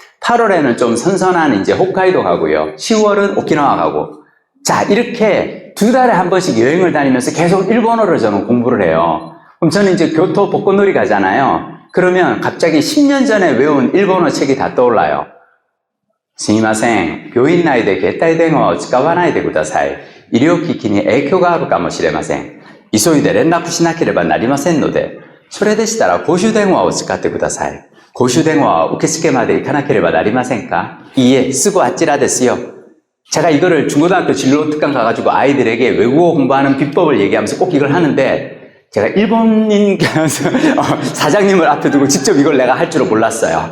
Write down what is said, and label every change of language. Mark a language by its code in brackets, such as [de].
[ko] 8월에는 좀 선선한 이제 홋카이도 가고요. 10월은 오키나와 가고. 자, 이렇게 두 달에 한 번씩 여행을 다니면서 계속 일본어를 저는 공부를 해요. 그럼 저는 이제 교토 벚꽃놀이 가잖아요. 그러면 갑자기 10년 전에 외운 일본어 책이 다 떠올라요. [ja] すみません、病院内で携帯電話を使わないでください。医療機器に影響があるかもしれません。急いで連絡しなければなりませんので、それでしたら公衆電話を使ってください。公衆電話は受付まで行かなければなりませんか? [ko] 이에 쓰고 아찌라 됐어요. 제가 이거를 중고등학교 진로 특강 가가지고 아이들에게 외국어 공부하는 비법을 얘기하면서 꼭 이걸 하는데 제가 일본인 사장님을 앞에 두고 직접 이걸 내가 할 줄은 몰랐어요.